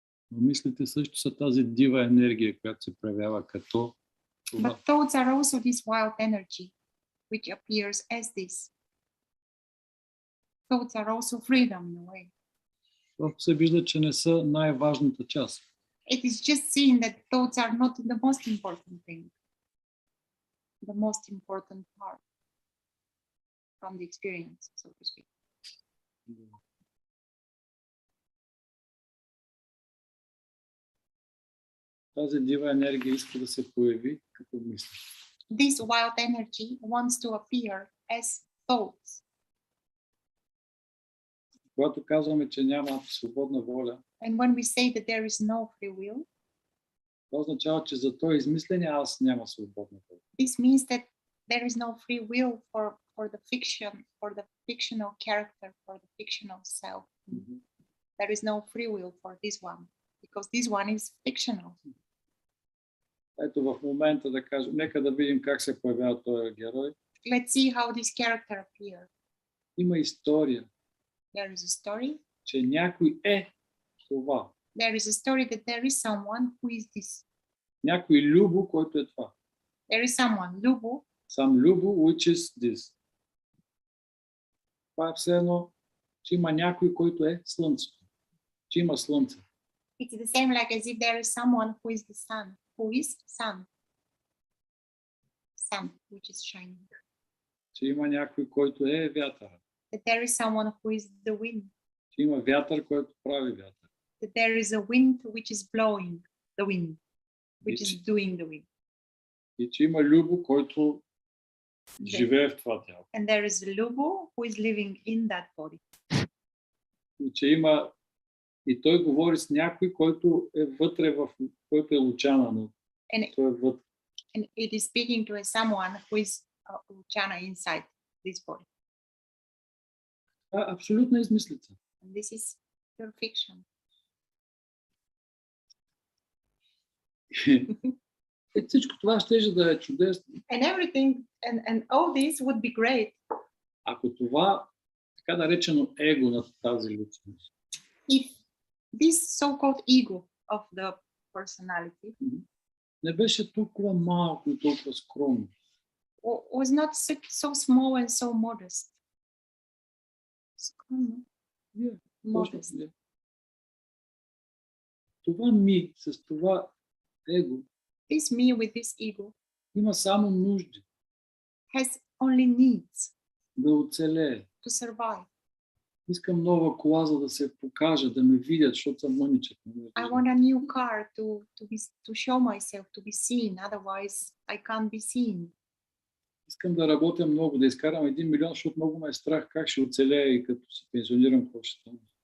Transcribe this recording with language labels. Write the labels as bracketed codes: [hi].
[bg] Но мислите също са тази дива енергия, която се проявява като това. [en] But thoughts are also this wild energy, which appears as this. Thoughts are also freedom in a way. [bg] Просто се вижда, че не са най-важната част. [en] It is just seen that thoughts are not the most important thing, the most important part from the experience, so to speak. [bg] Тази дива енергия иска да се появи като мисли. [en] This wild energy wants to appear as thoughts. [bg] Когато казваме, че няма свободна воля, [en] and when we say that there is no free will, [bg] това означава, че за този измислен аз няма свободна воля. [en] This means that there is no free will for the fiction, for the fictional character, for the fictional self. There is no free will for this one, because this one is fictional. [bg] Ето в момента да кажем, нека да видим как се появява този герой. [en] Let's see how this character appears. [bg] Има история, [en] There is a story. [bg] че някой е това. [en] There is a story that there is someone who is this. [bg] Някой Любо, който е това. [en] There is someone, Lubo. Some Любо, which is this. [bg] Това е все едно, че има някой, който е слънцето. Че има слънце. [en] It's the same like as if there is someone who is the sun. Who is sun? Sun, which is shining. [bg] Че има някой, който е вятъра. [en] That there is someone who is the wind. [bg] Че има вятър, който прави вятър. [en] That there is a wind which is blowing the wind, which is doing the wind. [bg] И че има Любо, който живее в това тяло. [en] And there is Lubo who is living in that body. [bg] И че има и той говори с някой, който е вътре в който е Лучана, но той е вътре. [en] And it is speaking to someone who is Luchana inside this body. [bg] Абсолютна измислица. [en] And this is pure fiction. [bg] Всичко това щеше да е чудесно. [en] And everything and all this would be great. [bg] Ако това така наречено его на тази личност. [en] If this so-called ego of the personality [bg] не беше толкова малко и толкова скромно. [en] Was not so small and so modest. [bg] Скромно. [en] Yeah, Modest. Yeah. [bg] Това ми с това его [en] This me with this ego [bg] има само нужди [en] has only needs [bg] да оцелее. [en] to survive. [bg] Искам нова кола, за да се покажа, да ме видят, защото съм мъничък. [en] I want a new car to show myself, to be seen. Otherwise, I can't be seen. [bg] Искам да работя много, да изкарам 1 милион, защото много ме е страх как ще оцелея и като се пенсионирам, какво ще стане.